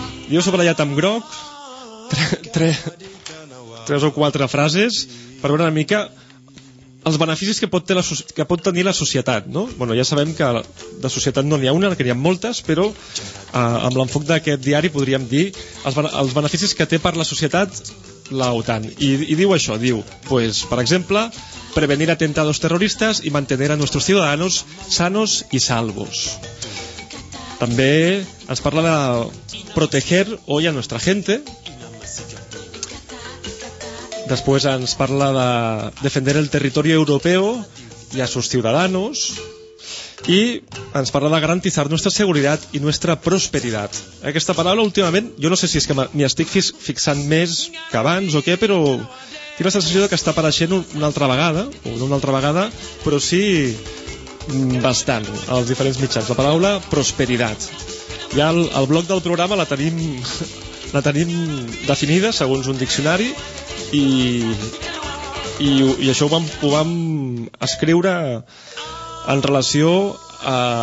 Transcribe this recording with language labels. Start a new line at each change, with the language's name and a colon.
Catalan: Jo sobrellat amb groc tres o quatre frases per veure una mica els beneficis que pot tenir la societat, no? Bueno, ja sabem que de societat no n'hi ha una, que n'hi ha moltes, però amb l'enfoc d'aquest diari podríem dir els beneficis que té per la societat l'OTAN. I diu això, diu, pues, per exemple,
Spanish: prevenir atentados terroristas y mantener a nuestros ciudadanos sanos y salvos.
Catalan: També ens parla de
Spanish: proteger hoy a nuestra gente. Después
Catalan: ens parla de
Spanish: defender el territorio europeo y a sus ciudadanos. Y
Catalan: ens parla de
Spanish: garantizar nuestra seguridad y nuestra prosperidad.
Catalan: Aquesta paraula últimament, jo no sé si és que m'hi estic fixant més que abans o què, però tinc la sensació que està apareixent una altra vegada, o no una altra vegada, però sí bastant, als diferents mitjans. La paraula prosperidad. Ja el bloc del programa la tenim definida segons un diccionari, i això ho vam escriure en relació a